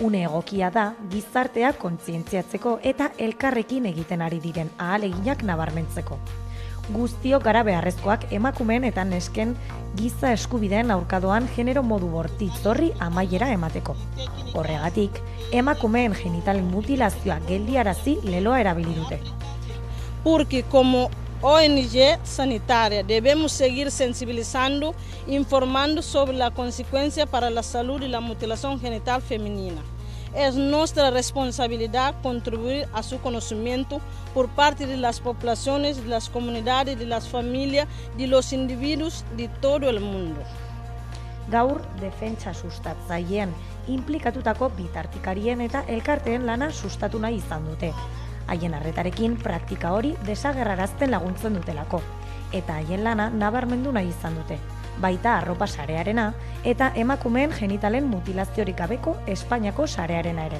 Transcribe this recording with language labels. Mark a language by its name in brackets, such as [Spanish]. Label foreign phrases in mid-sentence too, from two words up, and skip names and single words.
[Basque] Une egokia da gizartea kontzientziatzeko eta elkarrekin egiten ari diren ahaleginak nabarmentzeko. Guztiok gara beharrezkoak emakumeen eta nesken giza eskubideen aurkadoan genero modu bortitz horri amaiera emateko. Horregatik, emakumeen genitalen mutilazioa geldiarazi leloa erabili dute. [Spanish] Porque como ONG sanitaria debemos seguir sensibilizando, informando sobre la consecuencia para la salud y la mutilación genital femenina. Es nuestra responsabilidad contribuir a su conocimiento por parte de las poblaciones, de las comunidades, de las familias, de los individuos de todo el mundo. [Basque] Gaur, defentsa sustatzailean inplikatutako bitartikarien eta elkarteen lana sustatu nahi izan dute. Haien arretarekin praktika hori desagerrarazten laguntzen dutelako, eta haien lana nabarmendu nahi izan dute. Baita arropa sarearena eta emakumeen genitalen mutilaziorik gabeko Espainiako sarearena ere.